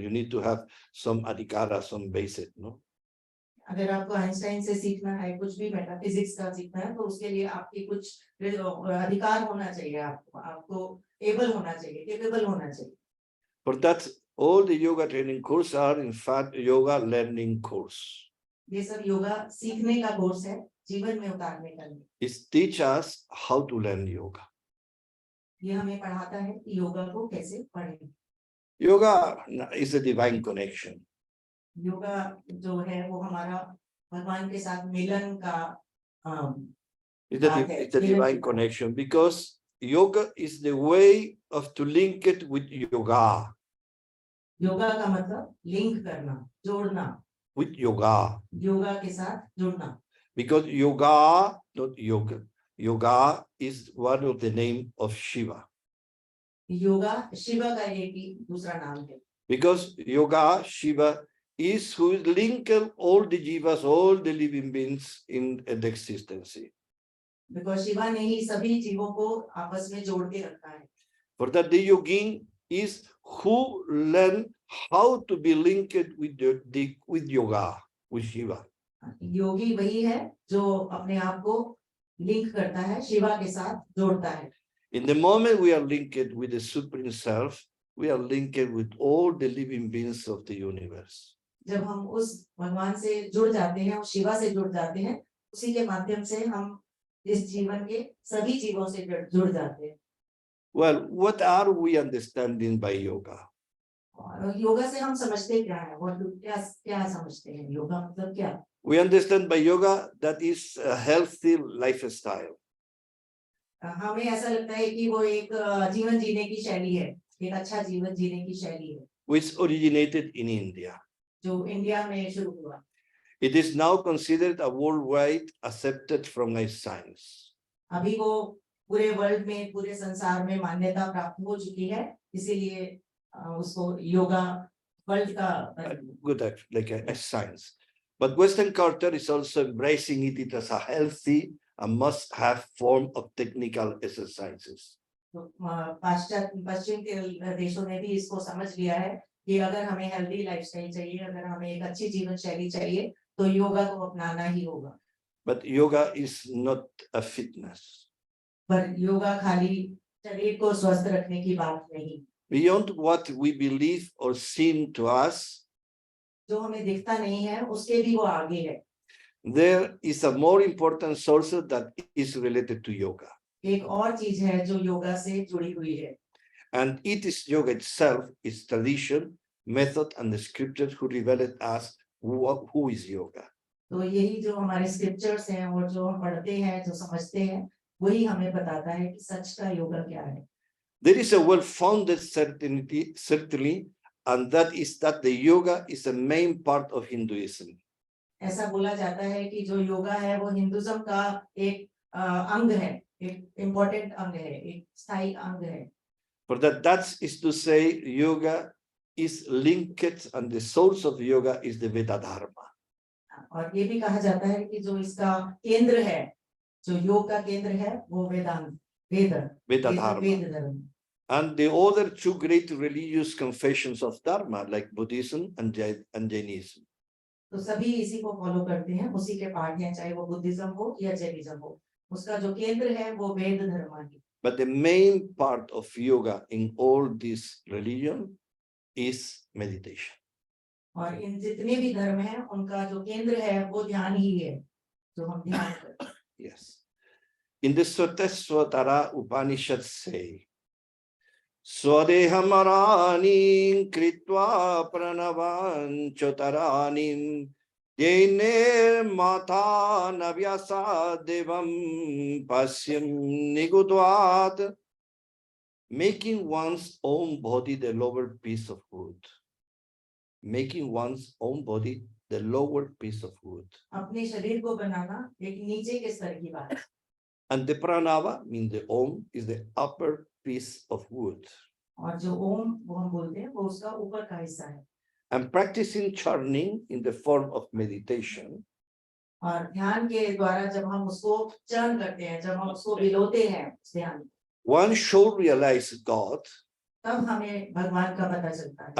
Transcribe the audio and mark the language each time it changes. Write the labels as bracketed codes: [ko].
[en] You need to have some adhikara, some basic, no? [hi] अगर आपको Einstein से सीखना है, कुछ भी मेटाफिजिक्स का सीखना है, तो उसके लिए आपकी कुछ अधिकार होना चाहिए, आपको एबल होना चाहिए, कैपेबल होना चाहिए. [en] For that, all the yoga training courses are in fact yoga learning course. [hi] ये सब योगा सीखने का कोर्स है, जीवन में उतारने का नहीं. [en] It teaches us how to learn yoga. [hi] ये हमें पढ़ाता है कि योगा को कैसे पढ़ें. [en] Yoga is a divine connection. [hi] Yoga जो है वो हमारा भगवान के साथ मिलन का [en] It's a divine connection because yoga is the way of to link it with yoga. [hi] Yoga का मतलब लिंक करना, जोड़ना. [en] With yoga. [hi] योगा के साथ जुड़ना. [en] Because yoga, not yoga. yoga is one of the name of Shiva. [hi] Yoga Shiva का एक ही दूसरा नाम है, [en] Because yoga, Shiva, is who is linking all the jivas, all the living beings in the existence. [hi] Because Shiva ने ही सभी जीवों को आपस में जोड़ के रखा है. [en] For that, the yogin is who learn how to be linked with with yoga, with Shiva. [hi] योगी वही है जो अपने आप को लिंक करता है, शिवा के साथ जोड़ता है. [en] In the moment we are linked with the Supreme Self, we are linked with all the living beings of the universe. [hi] जब हम उस भगवान से जुड़ जाते हैं, उस शिवा से जुड़ जाते हैं, उसी के माध्यम से हम इस जीवन के सभी जीवों से जुड़ जाते हैं. [en] Well, what are we understanding by yoga? [hi] और योगा से हम समझते क्या है, और क्या समझते हैं, योगा मतलब क्या? [en] We understand by yoga that is a healthy lifestyle. [hi] हमें ऐसा लगता है कि वो एक जीवन जीने की शैली है, एक अच्छा जीवन जीने की शैली है, [en] Which originated in India. [hi] जो इंडिया में शुरू हुआ. [en] It is now considered a worldwide accepted from science. [hi] अभी वो पूरे वर्ल्ड में, पूरे संसार में मान्यता प्राप्त हो चुकी है, इसीलिए उसको योगा वर्ल्ड का [en] Good, like a science. But Western culture is also embracing it as a healthy and must-have form of technical exercises. [hi] पश्चिम के देशों ने भी इसको समझ लिया है कि अगर हमें हेल्दी लाइफस्टाइल चाहिए, अगर हमें एक अच्छी जीवन शैली चाहिए, तो योगा को अपनाना ही होगा. [en] But yoga is not a fitness. [hi] पर योगा खाली शरीर को स्वस्थ रखने की बात नहीं. [en] Beyond what we believe or seem to us, [hi] जो हमें दिखता नहीं है, उसके भी वो आगे है. [en] there is a more important source that is related to yoga. [hi] एक और चीज है जो योगा से जुड़ी हुई है. [en] And it is yoga itself, its tradition, method, and the scriptures who revealed us who is yoga. [hi] तो यही जो हमारे स्क्रिप्चर्स हैं और जो हम पढ़ते हैं, जो समझते हैं, वही हमें बताता है कि सच का योगा क्या है. [en] There is a well-founded certainly, and that is that the yoga is a main part of Hinduism. [hi] ऐसा बोला जाता है कि जो योगा है वो हिंदुइज्म का एक अंग है, एक इम्पोर्टेंट अंग है, एक स्थायी अंग है. [en] For that is to say, yoga is linked, and the source of yoga is the Vedic Dharma. [hi] और ये भी कहा जाता है कि जो इसका केंद्र है, जो योग का केंद्र है, वो वेद धर्म. [en] And the other two great religious confessions of Dharma, like Buddhism and Jainism. [hi] तो सभी इसी को फॉलो करते हैं, उसी के पाठ हैं, चाहे वो बुद्धिज्म हो या जैनिज्म हो. उसका जो केंद्र है वो वेद धर्म है. [en] But the main part of yoga in all this religion is meditation. [hi] और इन जितने भी धर्म हैं, उनका जो केंद्र है वो ध्यान ही है, जो हम ध्यान करते हैं. [en] Yes. In the Svatara Upanishad say, [sa] Swadeham kritva pranavan chotaranim Yene mata navyasa devam pasyam nigudvat, [en] making one's own body the lower piece of wood. Making one's own body the lower piece of wood. [hi] अपने शरीर को बनाना एक नीचे के स्तर की बात है. [en] And the pranava, means the om, is the upper piece of wood. [hi] और जो ओम वो हम बोलते हैं, वो उसका ऊपर का हिस्सा है. [en] And practicing churning in the form of meditation, [hi] और ध्यान के द्वारा जब हम उसको चरण करते हैं, जब हम उसको बिलोते हैं ध्यान, [en] one should realize God [hi] तब हमें भगवान का पता चलता है.